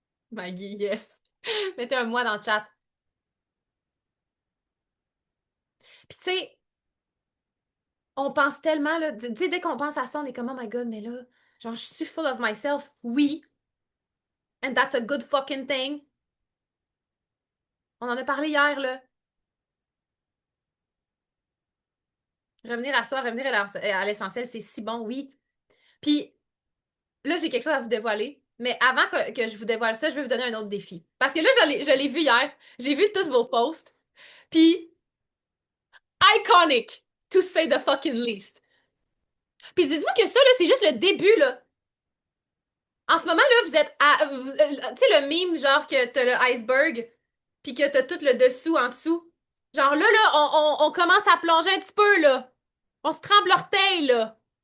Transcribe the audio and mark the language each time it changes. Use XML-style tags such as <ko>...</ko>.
<fr>Maggie, yes. Mettez un moi dans le chat. Puis tu sais, on pense tellement, là, tu sais, dès qu'on pense à ça, on est comme, oh my god, mais là, genre, je suis full of myself.</fr> <en>Oui, and that's a good fucking thing.</en> <fr>On en a parlé hier, là. Revenir à soi, revenir à l'essentiel, c'est si bon, oui. Puis là, j'ai quelque chose à vous dévoiler. Mais avant que je vous dévoile ça, je vais vous donner un autre défi. Parce que là, je l'ai vu hier. J'ai vu tous vos posts.</fr> <en>Puis, iconic, to say the fucking least.</en> <fr>Puis dites-vous que ça, là, c'est juste le début, là. En ce moment, là, vous êtes à. Tu sais, le meme, genre que t'as le iceberg, puis que t'as tout le dessous en dessous. Genre là, on commence à plonger un petit peu, là. On se trempe l'orteil, là.</fr>